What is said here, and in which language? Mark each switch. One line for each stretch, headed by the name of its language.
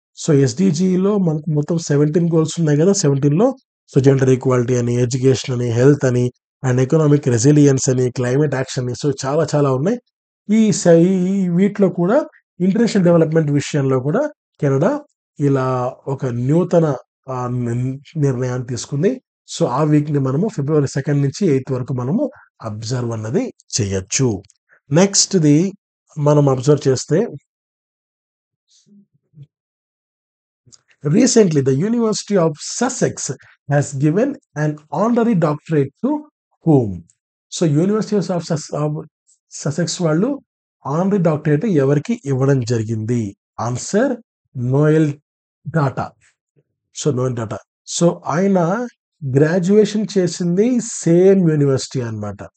Telugu: So ఎస్‌డిజిలో మనకు మొత్తం 17 goals ఉన్నాయి కదా! 17లో సో జెండర్ ఈక్వాలిటీ అని, ఎడ్యుకేషన్ అని, హెల్త్ అని అండ్ ఎకనామిక్ రెసిలియన్స్ అని, క్లైమేట్ యాక్షన్ అని సో చాలా ఉన్నాయి. ఈ వీటిలో కూడా ఇంటర్నేషనల్ డెవలప్మెంట్ విషయంలో కూడా కెనడా ఇలా ఒక నూతన నిర్ణయాన్ని తీసుకుంది. సో ఆ వీక్‌ని మనము February 2 నుంచి 8 వరకు మనము అబ్జర్వ్ అన్నది చేయొచ్చు. నెక్స్ట్‌ది మనం అబ్జర్వ్ చేస్తే
English: recently the University of Sussex has given an honorary doctorate to whom?
Telugu: So university of Sussex వాళ్ళు ఆనరీ డాక్టరేట్ ఎవరికి ఇవ్వడం జరిగింది? Answer Noel data. Noel data. So ఆయన గ్రాడ్యుయేషన్ చేసింది సేమ్ యూనివర్సిటీ అన్నమాట.